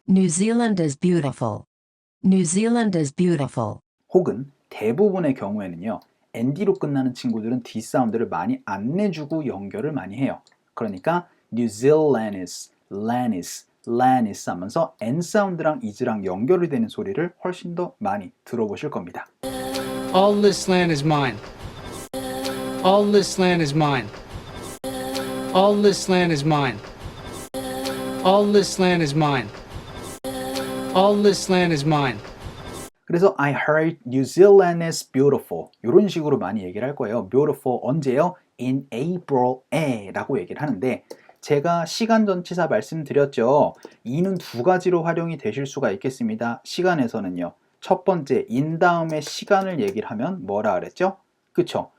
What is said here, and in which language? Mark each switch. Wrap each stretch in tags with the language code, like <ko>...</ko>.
<en>New Zealand is beautiful. New Zealand is beautiful.</en> <ko>혹은 대부분의 경우에는요. ND로 끝나는 친구들은 D 사운드를 많이 안 내주고 연결을 많이 해요. 그러니까 New Zealand's, land's 하면서 N 사운드랑 is랑 연결이 되는 소리를 훨씬 더 많이 들어보실 겁니다.</ko> <en>All this land is mine. All this land is mine. All this land is mine. All this land is mine. All this land is mine.</en> <ko>그래서</ko> <en>I heard New Zealand is beautiful.</en> <ko>이런 식으로 많이 얘기를 할 거예요. beautiful 언제요? in April에 라고 얘기를 하는데 제가 시간 전치사 말씀드렸죠. 이는 두 가지로 활용이 되실 수가 있겠습니다. 시간에서는요. 첫 번째 in 다음에 시간을 얘기를 하면 뭐라 그랬죠? 그쵸?</ko>